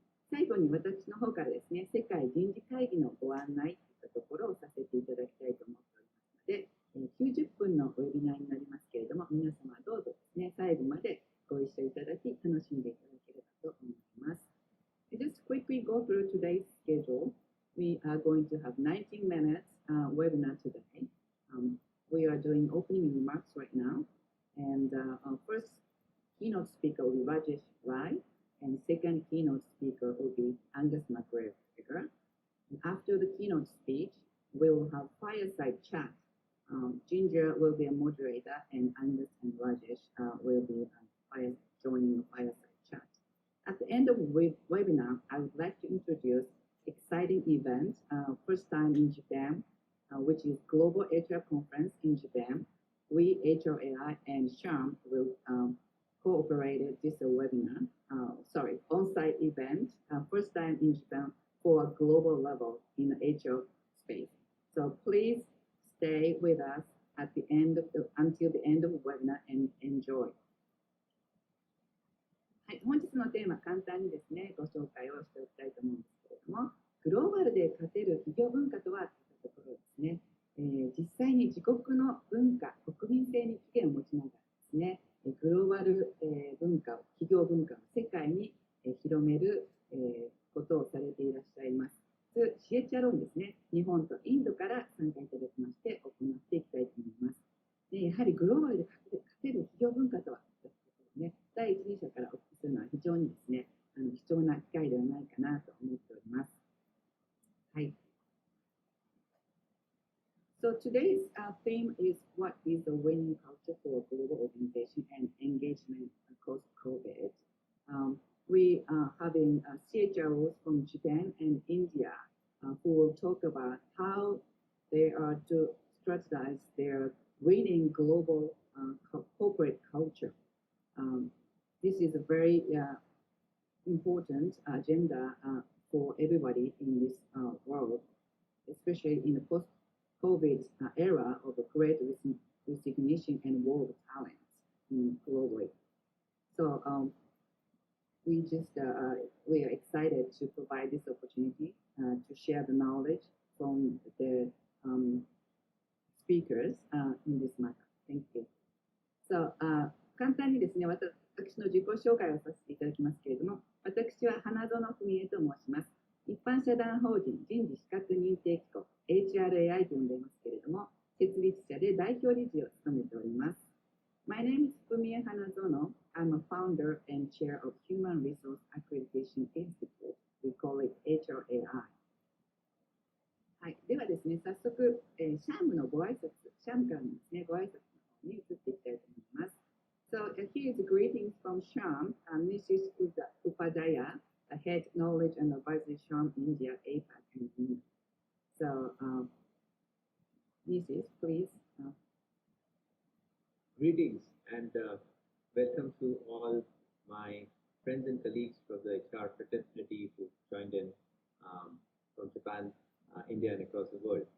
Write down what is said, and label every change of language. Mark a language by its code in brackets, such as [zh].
[ja] 最後に私の方からですね、世界人事会議のご案内といったところをさせていただきたいと思っておりますので、90分のウェビナーになりますけれども、皆様どうぞですね、最後までご一緒いただき、楽しんでいただければと思います。 [en] Just quickly go through today's schedule. We are going to have 19 minutes webinar today. We are doing opening remarks right now. And our first keynote speaker will be Rajesh Rai. And second keynote speaker will be Angus McGregor. After the keynote speech, we will have fireside chat. Ginger will be a moderator, and Angus and Rajesh will be joining the fireside chat. At the end of the webinar, I would like to introduce exciting event, first time in Japan, which is Global HR Conference in Japan. We, HRAI and SHRM, will cooperated this webinar, on-site event, first time in Japan for a global level in the HR space. So please stay with us at the end of until the end of the webinar and enjoy. [ja] はい、本日のテーマ、簡単にですね、ご紹介をしておきたいと思うんですけれども、グローバルで勝てる企業文化とはというところですね、実際に自国の文化、国民性に起源を持ちながらですね、グローバル文化を、企業文化を世界に広めることをされていらっしゃいます。 CHRO ですね、日本とインドから参加いただきまして行っていきたいと思います。でやはりグローバルで勝てる企業文化とはということをね、第一人者からお聞きするのは非常にですね、貴重な機会ではないかなと思っております。 [en] today's theme is what is the winning culture for global organization and engagement across COVID. We are having CHROs from Japan and India who will talk about how they are to strategize their winning global corporate culture. This is a very important agenda for everybody in this world, especially in the post-COVID era of a great resignation and war of talents globally. So we are excited to provide this opportunity to share the knowledge from the speakers in this matter. Thank you. [ja] So 簡単にですね、私の自己紹介をさせていただきますけれども、私は花園文江と申します。一般社団法人人事資格認定機構 HRAI と呼んでいますけれども、設立者で代表理事を務めております。 [en] My name is Fumie Hanazono. I'm a founder and chair of Human Resource Accreditation Institute. We call it HRAI. [ja] はい、ではですね、早速、SHRM のご挨拶、SHRM からのですね、ご挨拶の方に移っていきたいと思います。 [en] So here is greetings from SHRM, Mrs. Upadhyaya, Head Knowledge and Advisory SHRM India, APAC, and India. So, Mrs., please. Greetings and welcome to all my friends and colleagues from the HR fraternity who joined in from Japan, India, and across the world.